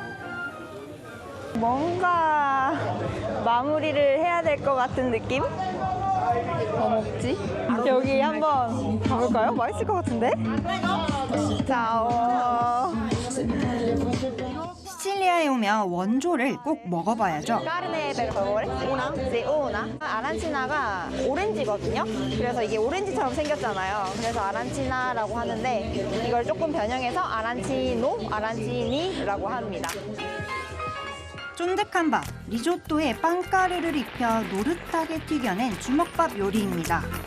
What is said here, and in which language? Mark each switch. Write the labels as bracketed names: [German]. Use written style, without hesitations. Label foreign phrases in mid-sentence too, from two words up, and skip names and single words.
[Korean] 뭔가 마무리를 해야 될 것 같은 느낌? 뭐 먹지? 여기 한번 가볼까요? 맛있을 것 같은데? 자, 시칠리아에 오면 원조를 꼭 먹어봐야죠. 까르네 [Italian] per favore. [Korean] Una? Sì, una. 아란치나가 오렌지거든요. 그래서 이게 오렌지처럼 생겼잖아요. 그래서 아란치나라고 하는데 이걸 조금 변형해서 아란치노, 아란치니라고 합니다. 쫀득한 밥, 리조또에 빵가루를 입혀 노릇하게 튀겨낸 주먹밥 요리입니다.